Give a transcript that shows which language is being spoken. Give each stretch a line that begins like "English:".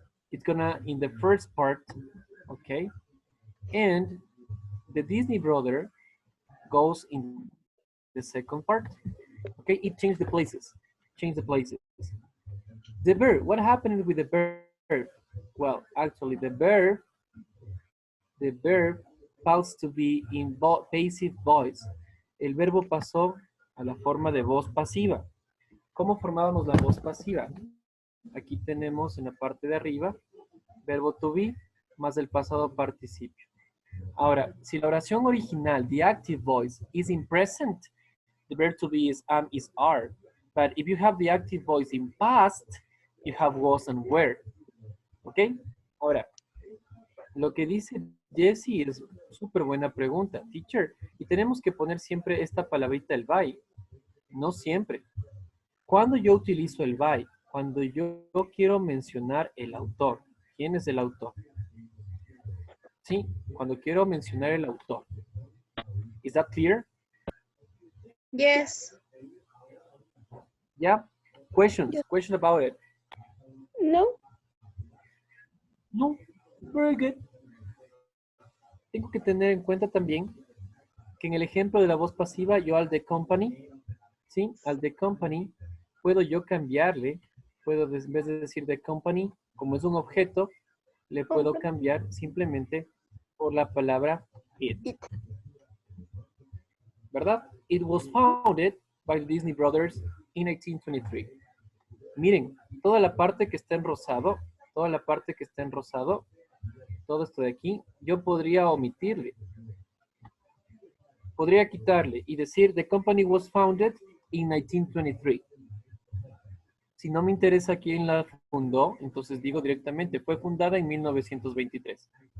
English: It's gonna in the first part, okay, and the Disney brother goes in the second part. Okay, it changed the places. Change the places. The verb. What happened with the verb? Well, actually, the verb paused to be in passive voice.
Spanish: El verbo pasó a la forma de voz pasiva. ¿Cómo formábamos la voz pasiva? Aquí tenemos en la parte de arriba verbo to be más el pasado participio. Ahora, si la oración original,
English: the active voice, is in present, the verb to be is am, is are. But if you have the active voice in past, you have was and were. ¿Ok?
Spanish: Ahora, lo que dice Jessie es súper buena pregunta, teacher. Y tenemos que poner siempre esta palabrita, el by. No siempre. ¿Cuándo yo utilizo el by? Cuando yo quiero mencionar el autor. ¿Quién es el autor? Sí, cuando quiero mencionar el autor.
English: Is that clear? Yes. Yeah? Questions? Yes. Question about it? No. No. Very good.
Spanish: Tengo que tener en cuenta también que en el ejemplo de la voz pasiva, yo al de company, ¿sí? Al de company, puedo yo cambiarle, puedo en vez de decir de company, como es un objeto, le puedo cambiar simplemente por la palabra it. ¿Verdad?
English: It was founded by the Disney Brothers in 1923.
Spanish: Miren, toda la parte que está en rosado, toda la parte que está en rosado, todo esto de aquí, yo podría omitirle. Podría quitarle y decir,
English: the company was founded in 1923.
Spanish: Si no me interesa quién la fundó, entonces digo directamente, fue fundada en 1923.